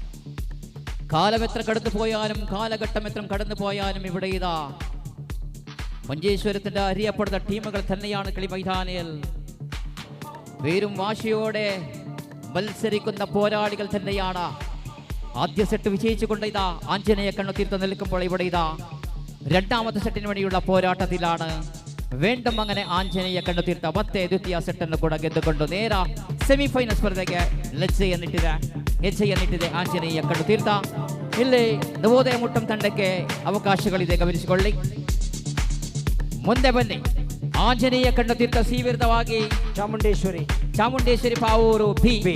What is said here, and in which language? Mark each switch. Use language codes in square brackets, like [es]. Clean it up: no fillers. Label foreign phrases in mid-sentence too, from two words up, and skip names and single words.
[ml] കാലമെത്ര കടന്നു പോയാലും കാലഘട്ടം എത്ര കടന്നു പോയാലും ഇവിടെ ഇതാ മഞ്ചേശ്വരത്തിന്റെ അറിയപ്പെടുന്ന ടീമുകൾ തന്നെയാണ് കളി മൈതാനിയിൽ. പേരും വാശിയോടെ മത്സരിക്കുന്ന പോരാളികൾ തന്നെയാണ്. ആദ്യ സെറ്റ് വിജയിച്ചുകൊണ്ട് ഇതാ ആഞ്ജനേയ കണ്ണുതീർത്ത് നിൽക്കുമ്പോൾ ഇവിടെ ഇതാ രണ്ടാമത്തെ സെറ്റിന് വേണ്ടിയുള്ള പോരാട്ടത്തിലാണ്. വീണ്ടും അങ്ങനെ ആഞ്ജനേയ കണ്ണുതീർത്ത [kn] ಮತ್ತೆ ದ್ವಿತೀಯ ಸೆಟ್ ಅನ್ನು ಕೂಡ ಗೆದ್ದುಕೊಂಡು ನೇರ ಸೆಮಿಫೈನಲ್ ಸ್ಪರ್ಧೆಗೆ ಹೆಜ್ಜೆಯನ್ನಿಟ್ಟಿದೆ ಆಂಜನೇಯ ಕಣ್ಣುತೀರ್ಥ. ಇಲ್ಲಿ ನವೋದಯ ಮುಟ್ಟಂ ತಂಡಕ್ಕೆ ಅವಕಾಶಗಳಿದೆ, ಗಮನಿಸಿಕೊಳ್ಳಿ. ಮುಂದೆ ಬನ್ನಿ. ಆಂಜನೇಯ ಕಣ್ಣುತೀರ್ಥ ಸಿ ವಿರುದ್ಧವಾಗಿ ಚಾಮುಂಡೇಶ್ವರಿ ಪಾವೂರು ಬಿ.